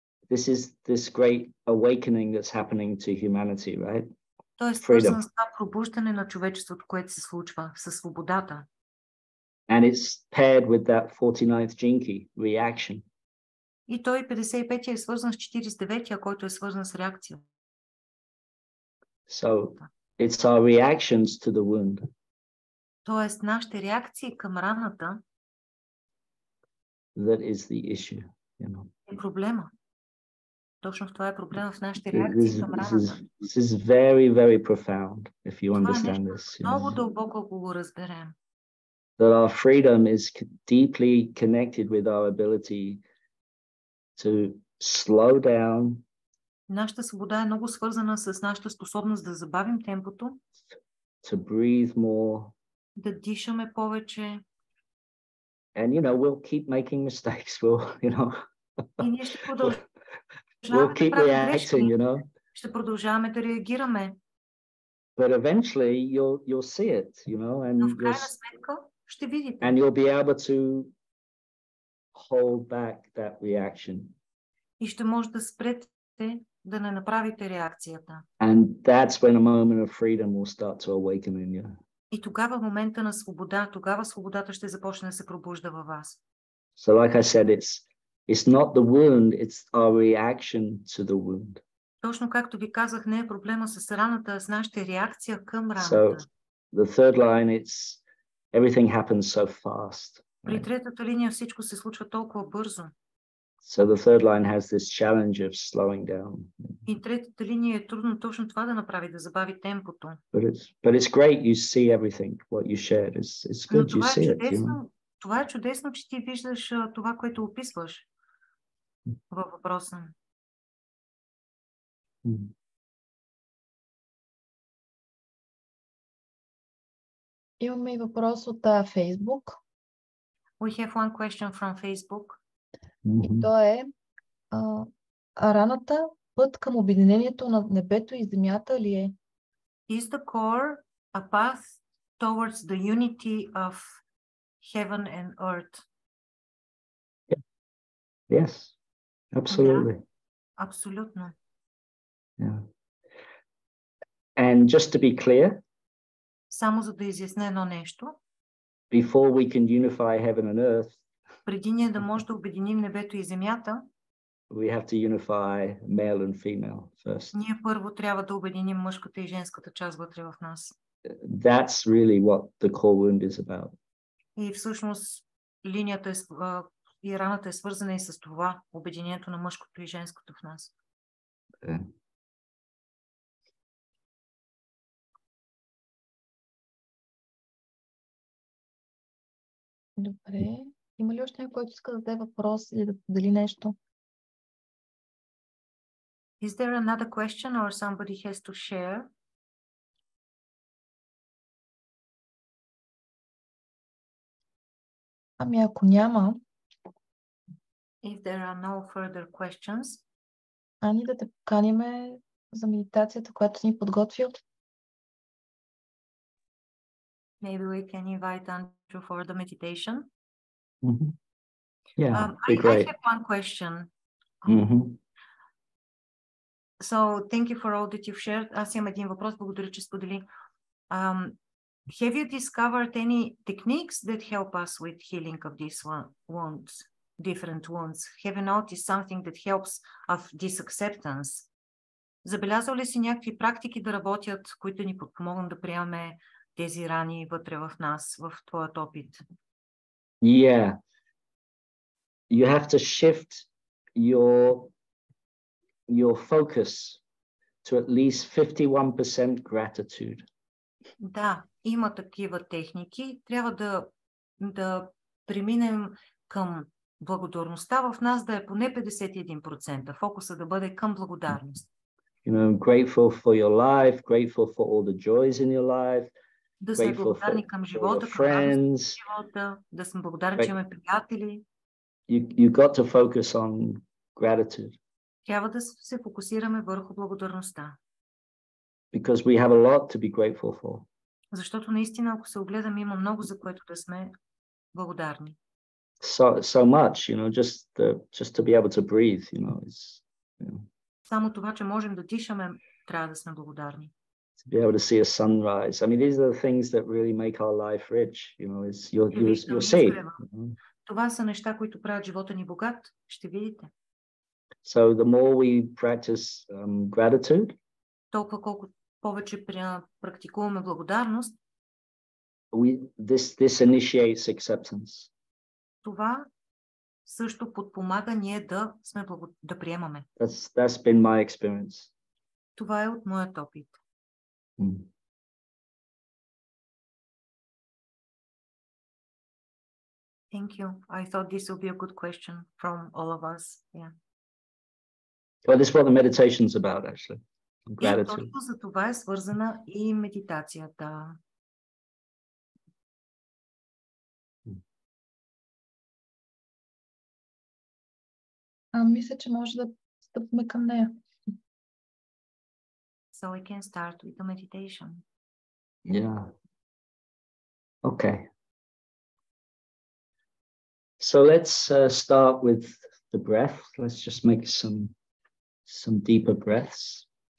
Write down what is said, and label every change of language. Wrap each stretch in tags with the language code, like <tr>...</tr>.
<en>This is this great awakening that's happening to humanity, right?</en> <bg>Той е свързан с това пробуждане на човечеството, което се случва със свободата.</bg> <en>And it's paired with that 49th jinki, reaction.</en> <bg>И той 55-я е свързан с 49-я, който е свързан с реакция.</bg> <en>So it's our reactions to the wound.</en> <bg>Тоест, нашите реакции към раната</bg> <en>That is the issue, you know.</en> <bg>е проблема. Точно в това е проблема в нашите реакции към раната.</bg> <en>This is very, very profound, if you</en> <bg>Това е</bg> <en>understand</en> <bg>нещо</bg> <en>this.</en> <bg>много дълбоко, ако го разберем.</bg> <en>That our freedom is deeply connected with our ability to slow down.</en> <bg>Нашата свобода е много свързана с нашата способност да забавим темпото,</bg> <en>to breathe more.</en> <bg>да дишаме повече.</bg> <en>And, you know, we'll keep making mistakes. We'll, you know,</en> <bg>И ние ще продължаваме</bg> <en>we'll keep</en> <bg>да правим</bg> <en>reacting,</en> <bg>грешки.</bg> <en>you know.</en> <bg>Ще продължаваме да реагираме.</bg> <en>But eventually you'll see it, you know,</en> <bg>Но в</bg> <en>and</en> <bg>крайна сметка ще видите.</bg> <en>and you'll be able to hold back that reaction.</en> <bg>И ще може да спрете да не направите реакцията.</bg> <en>And that's when a moment of freedom will start to awaken in you.</en> <bg>И тогава момента на свобода, тогава свободата ще започне да се пробужда във вас.</bg> <en>So like I said, it's not the wound, it's our reaction to the wound.</en> <bg>Точно както ви казах, не е проблема с раната, а с нашата реакция към раната.</bg> <en>So the third line, it's everything happens so fast.</en> <bg>При третата линия всичко се случва толкова бързо.</bg> <en>So the third line has this challenge of slowing down.</en> <bg>И третата линия е трудно точно това да направи, да забави темпото.</bg> <en>But it's great you see everything, what you shared. It's</en> <bg>Но</bg> <en>good you see it, you know.</en> <bg>това е чудесно, че ти виждаш това, което описваш във въпроса. Имаме и въпрос от Фейсбук.</bg> <en>We have one question from Facebook.</en> <bg>И то е раната път към обединението на небето и земята ли е?</bg> <en>Is the core a path towards the unity of heaven and earth? Yes, absolutely.</en> <bg>Абсолютно.</bg> <en>Yeah. And just to be clear,</en> <bg>Само за да изясня едно нещо,</bg> <en>before we can unify heaven and earth,</en> <bg>преди ние да може да обединим небето и земята,</bg> <en>we have to unify male and female first.</en> <bg>ние първо трябва да обединим мъжката и женската част вътре в нас.</bg> <en>That's really what the core wound is about.</en> <bg>И всъщност линията и раната е свързана и с това, обединението на мъжкото и женското в нас.</bg> <en>Okay.</en> <bg>Добре. Има ли още някой, който иска да даде въпрос или да подели нещо?</bg> <en>Is there another question or somebody has to share?</en> <bg>Ами ако няма,</bg> <en>If there are no further questions,</en> <bg>Ани да те поканиме за медитацията, която си ни подготвил.</bg> <en>maybe we can invite Andrew for the meditation. Mm-hmm. Yeah, I great. have one question. Mm-hmm. So thank you for all that you've shared.</en> <bg>Аз имам един въпрос, благодаря, че сподели.</bg> <en>Have you discovered any techniques that help us with healing of these wounds, different wounds? Have you noticed something that helps of this acceptance?</en> <bg>Забелязал ли си някакви практики да работят, които ни подпомогнат да приемаме тези рани вътре в нас, в твоят опит?</bg> <en>Yeah. You have to shift your focus to at least 51% gratitude.</en> <bg>Да, има такива техники. Трябва да преминем към благодарността в нас да е поне 51%. Фокуса да бъде към благодарност.</bg> <en>You know, grateful for your life, grateful for all the joys in your life,</en> <bg>Да сме благодарни към живота, към радост в живота, да сме благодарни, че имаме приятели.</bg> <en>You got to focus on gratitude.</en> <bg>Трябва да се фокусираме върху благодарността.</bg> <en>Because we have a lot to be grateful for.</en> <bg>Защото наистина, ако се огледаме, има много, за което да сме благодарни.</bg> <en>So much, you know, just to be able to breathe, you know,</en> <bg>Само това, че можем да дишаме, трябва да сме благодарни.</bg> <en>to be able to see a sunrise. I mean, these are the things that really make our life rich. You know, it's you'll see.</en> <bg>Това са неща, които правят живота ни богат. Ще видите.</bg> <en>So the more we practice gratitude,</en> <bg>толкова колко повече практикуваме благодарност,</bg> <en>this initiates acceptance.</en> <bg>Това също подпомага ние да приемаме.</bg> <en>That's been my experience.</en> <bg>Това е от моят опит.</bg> <en>Thank you. I thought this would be a good question from all of us. Yeah. Well, this is what the meditation's about, actually. Gratitude.</en> <bg>И точно за това е свързана и медитацията. Мисля, че може да стъпваме към нея.</bg> <en>So we can start with the meditation. Yeah. Okay. So let's start with the breath. Let's just make some deeper breaths.</en>